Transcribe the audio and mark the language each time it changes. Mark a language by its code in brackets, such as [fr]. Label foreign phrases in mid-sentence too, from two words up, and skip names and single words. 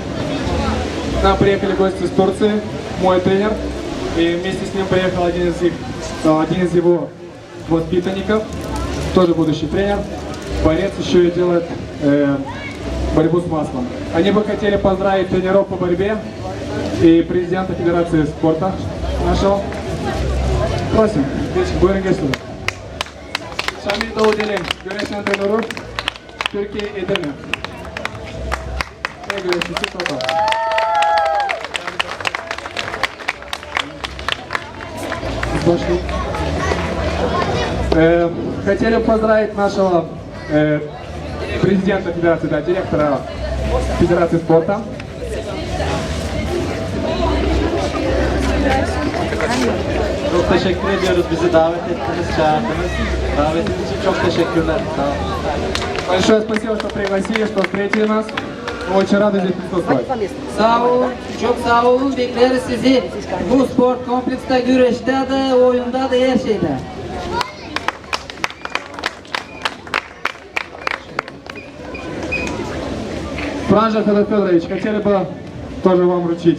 [ru] К нам приехали гости из Турции, мой тренер, и вместе с ним приехал один из его воспитанников, тоже будущий тренер, борец, еще и делает борьбу с маслом. Они бы хотели поздравить тренеров по борьбе и президента Федерации спорта нашего. Просим, [tr] buyurun geç sürün. Şamil Doğu Dilin, güreş antrenörü, Türkiye Edirne. Ve güreşçisi Topa. [ru] Хотели поздравить нашего президента Федерации, да, директора Федерации спорта. [tr] Çok teşekkür ediyoruz bizi davet ettiniz, çağırdınız. Davetiniz için çok teşekkürler. Sağ olun. [ru] Большое спасибо, что пригласили, что встретили нас. Мы очень рады здесь присутствовать. [tr] Sağ olun, çok sağ olun. Bekleriz sizi bu spor komplekste, güreşte de, oyunda da, her şeyde. [ru] Франжев Федор Федорович, хотели бы тоже вам вручить.